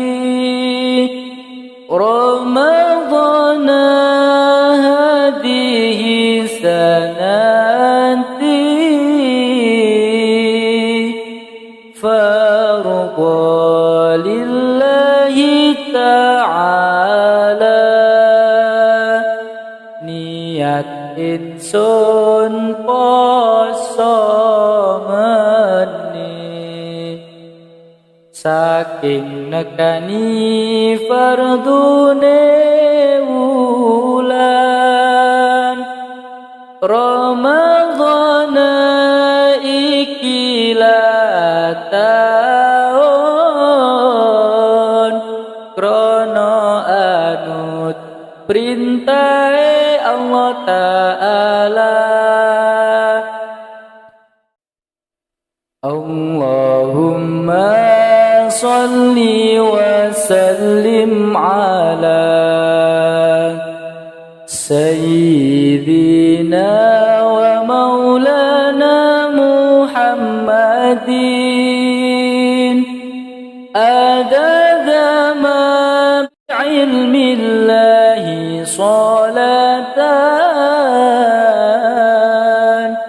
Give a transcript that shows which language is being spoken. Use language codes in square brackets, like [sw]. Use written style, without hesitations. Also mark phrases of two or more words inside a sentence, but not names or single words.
[ar] رمضان هذه السنة فرضا لله تعالى [jv] niat insun poso meneh saking nekani fardune wulan Ramadhan iki taun krono anut perintah Allah Ta'ala [ar] اللهم صل وسلم على سيدنا ومولانا محمد عدد ما بعلم الله صلاة